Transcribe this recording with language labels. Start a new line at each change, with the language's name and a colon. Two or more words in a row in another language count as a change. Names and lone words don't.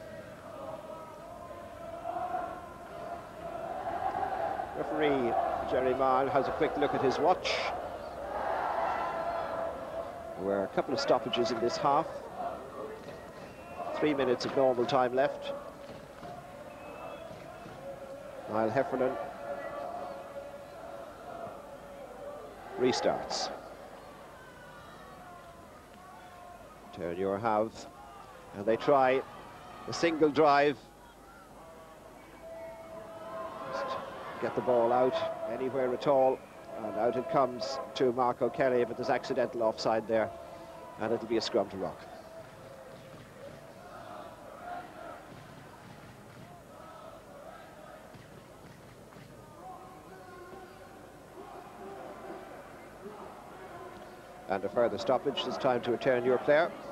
English: Referee Jerry Mann has a quick look at his watch. There were a couple of stoppages in this half. 3 minutes of normal time left. Niall Heffernan restarts. Terenure have, and they try a single drive. Just get the ball out anywhere at all. And out it comes to Mark O'Kelly, but there's accidental offside there, and it'll be a scrum to rock. And a further stoppage, this time to a Terenure player.